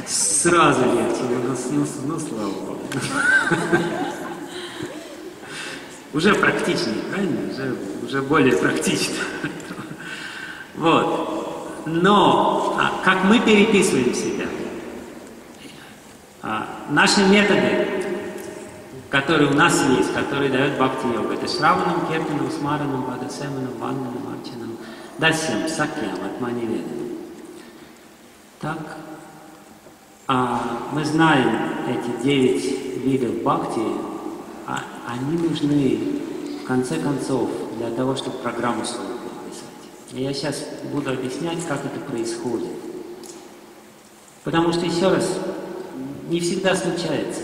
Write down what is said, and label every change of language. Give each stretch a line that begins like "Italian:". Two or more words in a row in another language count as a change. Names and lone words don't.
Russian: Сразу легче, ну слава Богу. Уже практичнее, правильно? Уже более практично. Вот. Но как мы переписываем себя? Наши методы, которые у нас есть, которые дает Бхакти-йога, это
Sanskrit: श्रवणम्, कीर्तनम्, स्मरणम्, वदसेवनम्, वन्दनम्, अर्चनम्, दास्यम्, सख्यम्, आत्मनिवेदनम्.
Russian: Так, мы знаем эти 9 видов бхакти, они нужны, в конце концов, для того, чтобы программу свою переписать. И я сейчас буду объяснять, как это происходит. Потому что, еще раз, не всегда случается.